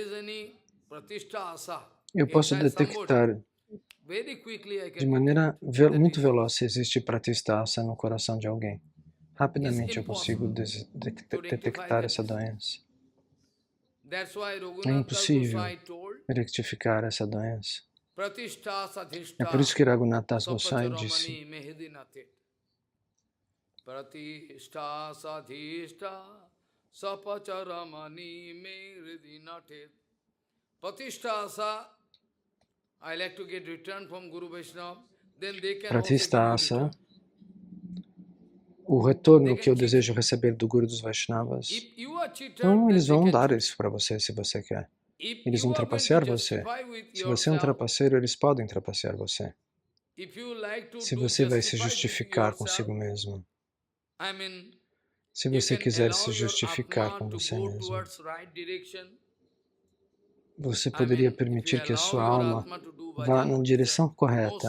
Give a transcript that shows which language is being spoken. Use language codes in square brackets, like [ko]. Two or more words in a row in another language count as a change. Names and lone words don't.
[pt] Eu posso detectar de maneira muito veloz se existe pratistasa no coração de alguém. Rapidamente eu consigo detectar essa doença. É impossível rectificar essa doença. É por isso que Raghunath Das Goswami disse: [sa] Pratishta sadhishta sapacharamani me hridinatet. Pratishta, [en] I like to get return from Guru Vaishnava, then they can also give you return. [pt] O retorno que eu desejo receber do Guru dos Vaishnavas, então eles vão dar isso para você se você quer. Eles vão trapacear você. Se você é um trapaceiro, eles podem trapacear você. Se você vai se justificar consigo mesmo, se você quiser se justificar com você mesmo, você poderia permitir que a sua alma vá na direção correta.